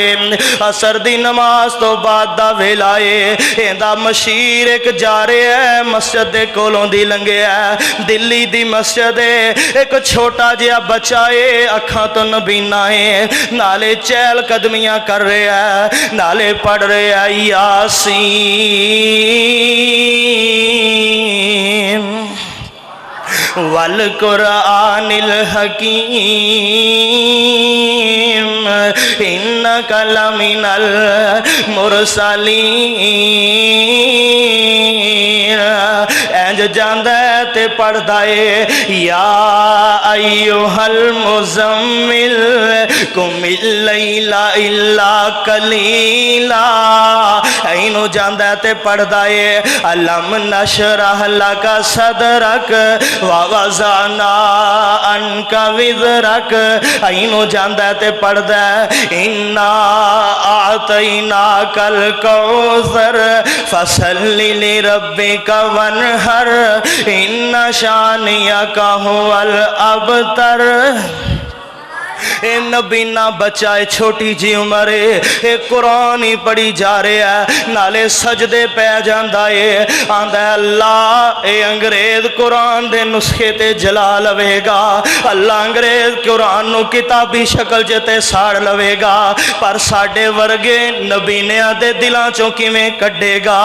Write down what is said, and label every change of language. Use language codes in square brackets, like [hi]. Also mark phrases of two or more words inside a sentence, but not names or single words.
[pa] عصر دی نماز تو بعد دا ویلا ہے، ایہدا مشیر ایک جا رہا ہے، مسجد دے کولوں دی لنگھیا ہے. دلی دی مسجد ہے، ایک چھوٹا جیہا بچہ ہے، اکھاں تو نابینا ہے، نالے چہل قدمیاں کر رہا ہے، نالے پڑھ رہا ہے, नाले पढ़ रहा है [ar] يس والقرآن الحكيم إنك لمن المرسلين. [pa] انج جاندا تے پڑھدا ہے, [ar] يا أيها المزمل قم الليل إلا قليلا. [pa] اینوں جاندا تے پڑھدا ہے, [ar] ألم نشرح لك صدرك ووضعنا عنك وزرك. [pa] اینوں جاندا تے پڑھدا ہے, [ar] إنا أعطيناك الكوثر فصل لربك وانحر إن شانئك هو الأبتر. [pa] یہ نابینا بچہ ہے، چھوٹی جی عمر ہے، یہ قرآن ہی پڑھی جا رہا ہے, نالے سجدے پے جاتا ہے. آندا اللہ یہ انگریز قرآن دے نسخے تے جلا لوے گا، اللہ انگریز قرآن نوں کتابی شکل چ تے ساڑ لوے گا، پر ساڈے ورگے نابینیاں دے دلاں چوں کیویں کڈے گا?